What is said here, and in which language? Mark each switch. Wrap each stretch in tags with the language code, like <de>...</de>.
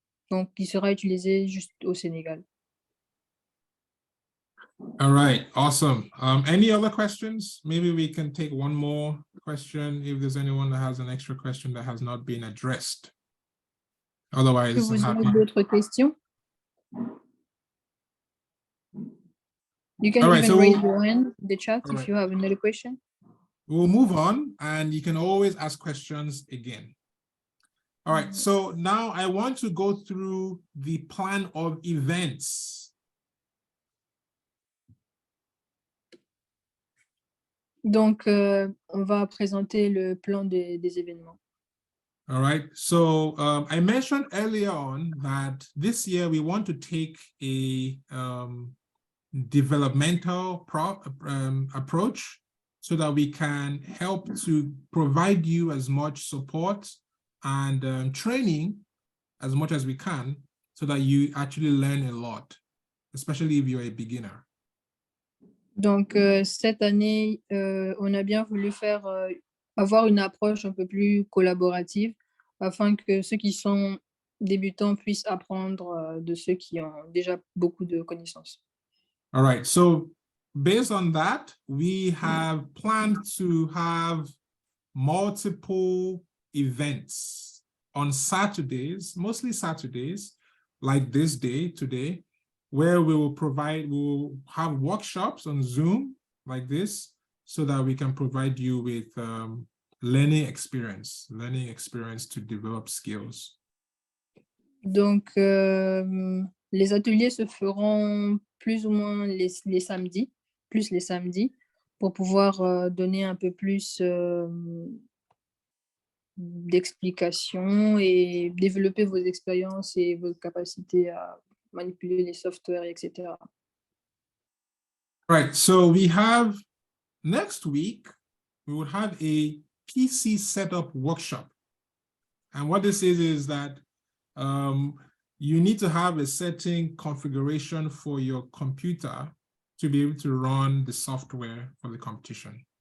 <fr>Donc, il sera utilisé juste au Sénégal.</fr> <en>All right, awesome. Any other questions? Maybe we can take one more question if there's anyone that has an extra question that has not been addressed. Otherwise,</en> <fr>Est-ce que vous avez d'autres questions?</fr> <en>You can even raise your hand in the chat if you have another question. We'll move on, and you can always ask questions again. All right, so now I want to go through the plan of events.</en> <fr>Donc, on va présenter le plan des événements.</fr> <en>All right, so I mentioned earlier on that this year we want to take a developmental approach so that we can help to provide you as much support and training as much as we can so that you actually learn a lot, especially if you're a beginner.</en> <fr>Donc, cette année, on a bien voulu faire, avoir une approche un peu plus collaborative afin que ceux qui sont débutants puissent apprendre de ceux qui ont déjà beaucoup de connaissances.</fr> <en>All right, so based on that, we have planned to have multiple events on Saturdays, mostly Saturdays, like this day today, where we will have workshops on Zoom like this, so that we can provide you with learning experience to develop skills.</en> <fr>Donc, les ateliers se feront plus ou moins les samedis, pour pouvoir donner un peu plus d'explications et développer vos expériences et vos capacités à manipuler les softwares, etc.</fr> <en>Right, so we have next week, we will have a PC setup workshop. And what this is that you need to have a certain configuration for your computer to be able to run the software for the competition.</en>